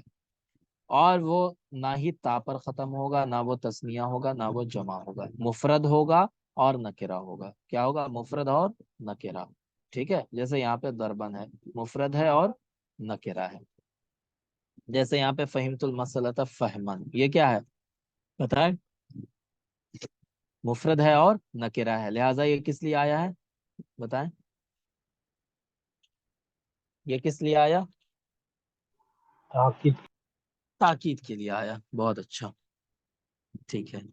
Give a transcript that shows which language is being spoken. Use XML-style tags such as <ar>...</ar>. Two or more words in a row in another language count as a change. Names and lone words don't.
<ur>اور وہ نہ ہی تا پر ختم ہوگا، نہ وہ تثنیہ ہوگا، نہ وہ جمع ہوگا. مفرد ہوگا اور نکرہ ہوگا. کیا ہوگا؟ مفرد اور نکرہ. ٹھیک ہے، جیسے یہاں پہ ضربن ہے، مفرد ہے اور نکرہ ہے. جیسے یہاں پہ</ur> <ar>فہمت المسلۃ فہمن،</ar> <ur>یہ کیا ہے بتائیں؟ مفرد ہے اور نکرہ ہے، لہٰذا یہ کس لیے آیا ہے بتائیں؟ یہ کس لیے آیا؟ تاکید تاکید کے لیے آیا. بہت اچھا، ٹھیک ہے.</ur>